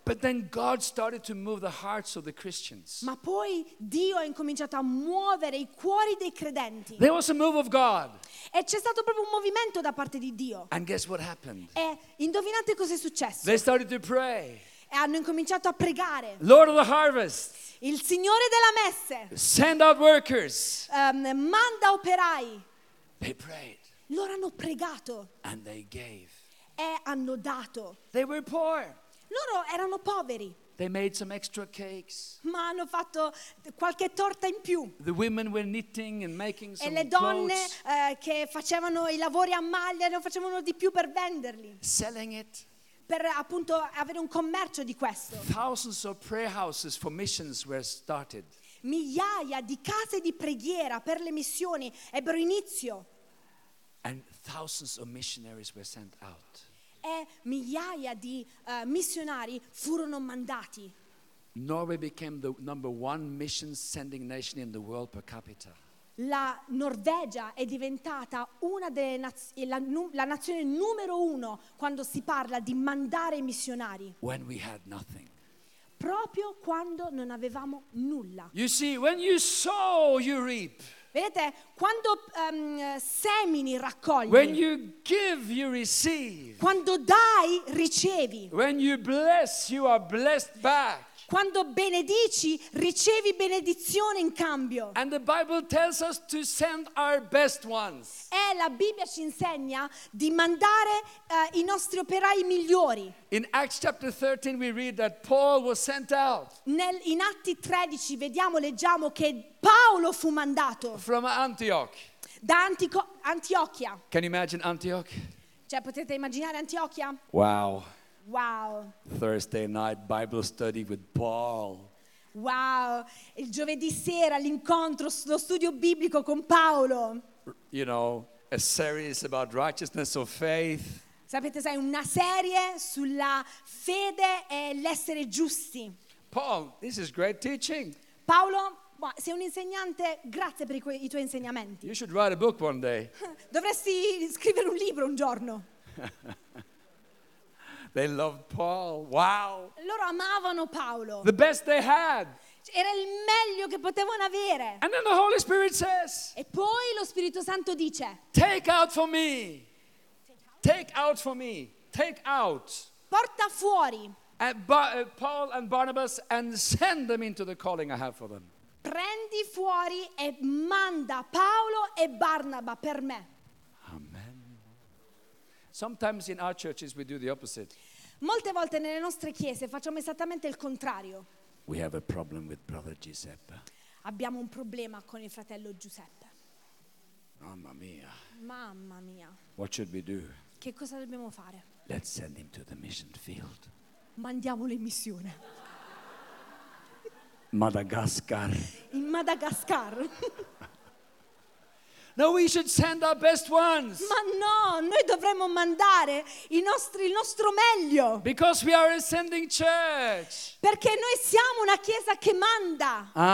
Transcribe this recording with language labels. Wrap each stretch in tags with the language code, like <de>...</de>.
<en>But then God started to move the hearts of the Christians.</en> <it>Ma poi Dio ha incominciato a muovere i cuori dei credenti.</it> <en>There was a move of God.</en> <it>E c'è stato proprio un movimento da parte di Dio.</it> <en>And guess what happened?</en> <it>E indovinate cosa è successo?</it> <en>They started to pray.</en> <it>E hanno incominciato a pregare.</it> <en>Lord of the harvest.</en> <it>Il Signore della messe.</it> <en>Send out workers.</en> <it>Manda operai.</it> <en>They prayed.</en> <it>Loro hanno pregato.</it> <en>And they gave.</en> <it>E hanno dato.</it> <en>They were poor.</en> <it>Loro erano poveri.</it> <en>They made some extra cakes.</en> <it>Ma hanno fatto qualche torta in più.</it> <en>The women were knitting and making some</en> <it>e le donne</it> <en>clothes.</en> <it>Che facevano i lavori a maglia ne facevano di più per venderli.</it> <en>Selling it.</en> <it>Per appunto avere un commercio di questo.</it> <en>Thousands of prayer houses for missions were started.</en> <it>Migliaia di case di preghiera per le missioni ebbero inizio.</it> <en>And thousands of missionaries were sent out.</en> <it>E migliaia di missionari furono mandati.</it> <en>Norway became the number one mission sending nation in the world per capita.</en> <it>La Norvegia è diventata una delle la nazione numero uno quando si parla di mandare missionari.</it> <en>When we had nothing.</en> <it>Proprio quando non avevamo nulla.</it> <en>You see, when you sow, you reap.</en> <it>Vedete, quando semini, raccogli.</it> <en>When you give, you receive.</en> <it>Quando dai, ricevi.</it> <en>When you bless, you are blessed back.</en> <it>Quando benedici, ricevi benedizione in cambio.</it> <en>And the Bible tells us to send our best ones.</en> <it>E la Bibbia ci insegna di mandare i nostri operai migliori.</it> <en>In Acts chapter 13 we read that Paul was sent out.</en> <it>In Atti 13 leggiamo che Paolo fu mandato.</it> <en>From Antioch.</en> <it>Da Antiochia.</it> <en>Can you imagine Antioch?</en> <it>Cioè potete immaginare Antiochia? Wow. Wow.</it> <en>Thursday night Bible study with Paul. Wow.</en> <it>Il giovedì sera l'incontro lo studio biblico con Paolo.</it> <en>You know, a series about righteousness of faith.</en> <it>Sapete, sai, una serie sulla fede e l'essere giusti.</it> <en>Paul, this is great teaching.</en> <it>Paolo, sei un insegnante, grazie per i tuoi insegnamenti.</it> <en>You should write a book one day.</en> <it>Dovresti scrivere un libro un giorno.</it> <en>They loved Paul. Wow.</en> <it>Loro amavano Paolo.</it> <en>The best they had.</en> <it>Era il meglio che potevano avere.</it> <en>And then the Holy Spirit says.</en> <it>E poi lo Spirito Santo dice.</it> <en>Take out for me. Take out for me. Take out.</en> <it>Porta fuori.</it> <en>Paul and Barnabas and send them into the calling I have for them.</en> <it>Prendi fuori e manda Paolo e Barnaba per me.</it> <en>Sometimes in our churches we do the opposite.</en> <it>Molte volte nelle nostre chiese facciamo esattamente il contrario.</it> <en>We have a problem with brother Giuseppe.</en> <it>Abbiamo un problema con il fratello Giuseppe. Mamma mia. Mamma mia.</it> <en>What should we do?</en> <it>Che cosa dobbiamo fare?</it> <en>Let's send him to the mission field.</en> <it>Mandiamolo in missione.</it> <en>Madagascar.</en> <it>In Madagascar.</it> <en>No, we should send our best ones.</en> <it>Ma no, noi dovremmo mandare il nostro meglio.</it> <en>Because we are a sending church.</en> <it>Perché noi siamo una chiesa che manda.</it>